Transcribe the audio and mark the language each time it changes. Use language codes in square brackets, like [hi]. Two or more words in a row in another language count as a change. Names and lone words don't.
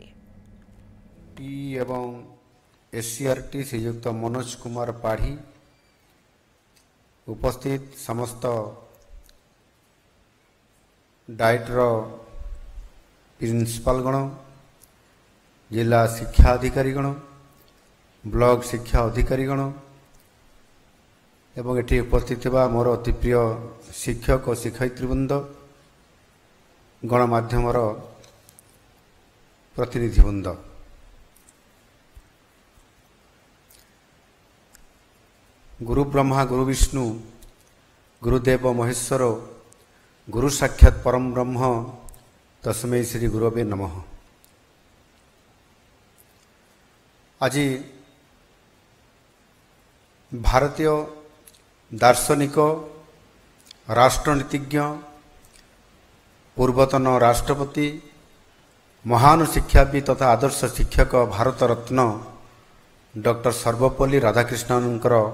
[or] ଏବଂ ଏସସିଆରଟି ଶ୍ରୀଯୁକ୍ତ ମନୋଜ କୁମାର ପାଢ଼ୀ ଉପସ୍ଥିତ ସମସ୍ତ ଡାଏଟର ପ୍ରିନ୍ସିପାଲଗଣ ଜିଲ୍ଲା ଶିକ୍ଷା ଅଧିକାରୀଗଣ ବ୍ଲକ ଶିକ୍ଷା ଅଧିକାରୀଗଣ ଏବଂ ଏଠି ଉପସ୍ଥିତ ମୋର ଅତି ପ୍ରିୟ ଶିକ୍ଷକ ଓ ଶିକ୍ଷୟିତ୍ରୀବୃନ୍ଦ ଗଣମାଧ୍ୟମ ପ୍ରତିନିଧିବୃନ୍ଦ [sa] गुरु ब्रह्मा गुरु विष्णु गुरुदेव महेश्वर गुरु साक्षात परम ब्रह्म तस्मै श्री गुरवे नमः। [or] ଆଜ ଭାରତୀୟ ଦାର୍ଶନିକ ରାଷ୍ଟ୍ରନୀତିଜ୍ଞ ପୂର୍ବତନ ରାଷ୍ଟ୍ରପତି ମହାନ ଶିକ୍ଷାବିତ ତଥା ଆଦର୍ଶ ଶିକ୍ଷକ ଭାରତ ରତ୍ନ ଡକ୍ଟର ସର୍ବପଲ୍ଲୀ ରାଧାକୃଷ୍ଣନଙ୍କର